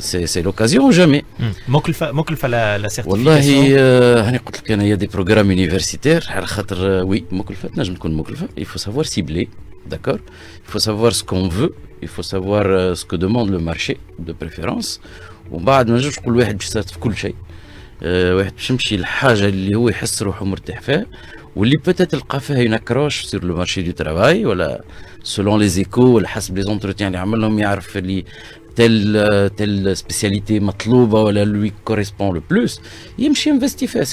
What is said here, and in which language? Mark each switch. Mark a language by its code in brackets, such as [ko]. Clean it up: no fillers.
[fr] C'est l'occasion ou jamais. [ar] مكلفة [fr] la certification. [ar] والله هاني قلت لك أنا [fr] il y a des programmes universitaires [ar] على خاطر [fr] oui [ar] مكلفة تنجم تكون مكلفة. [fr] Il faut savoir cibler, d'accord. Il faut savoir ce qu'on veut, il faut savoir ce que demande le marché de préférence. [ar] وبعد ما نجمش نقول واحد باش يصرف في كل شيء. واحد باش يمشي الحاجة اللي هو يحس روحه مرتاح فيها واللي [fr] peut-être [ar] تلقى فيها [fr] une accroche sur le marché du travail [ar] ولا [fr] selon les échos [ar] ولا حسب [fr] les entretiens [ar] اللي عملهم يعرف اللي [fr] telle spécialité [ar] مطلوبة ولا [fr] lui correspond le plus [ar] يمشي ينفستي فيها.